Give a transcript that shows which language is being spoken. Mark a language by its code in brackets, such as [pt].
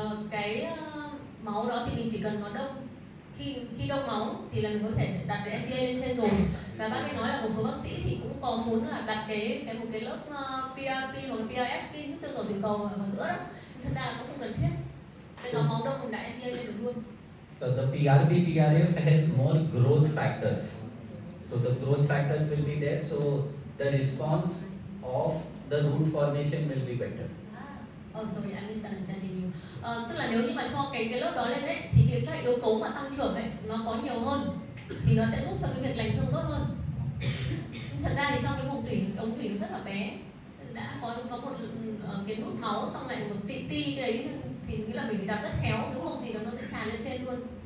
[vi] Cái máu đó thì mình chỉ cần nó đông. Khi đông máu thì là mình có thể đặt cái MTA lên trên rồi. Và bác ấy nói là một số bác sĩ thì cũng có muốn là đặt một cái lớp PRP hoặc là PRF, cái nước tương ở tiểu cầu ở giữa đó. Thật ra là nó không cần thiết. Nên nó máu đông mình đặt MTA lên được luôn. [en] So the PRP, PRF has more growth factors. So the growth factors will be there. So the response of the root formation will be better. Sorry, I'm misunderstanding you. [vi] Tức là nếu như mà cho cái lớp đó lên ấy, thì các yếu tố mà tăng trưởng ấy nó có nhiều hơn, thì nó sẽ giúp cho cái việc lành thương tốt hơn. Nhưng thật ra thì trong cái vùng tủy, ống tủy nó rất là bé, đã có một cái nút máu xong lại một tí cái đấy thì nghĩa là mình phải đặt rất khéo, đúng không? Thì nó sẽ tràn lên trên luôn.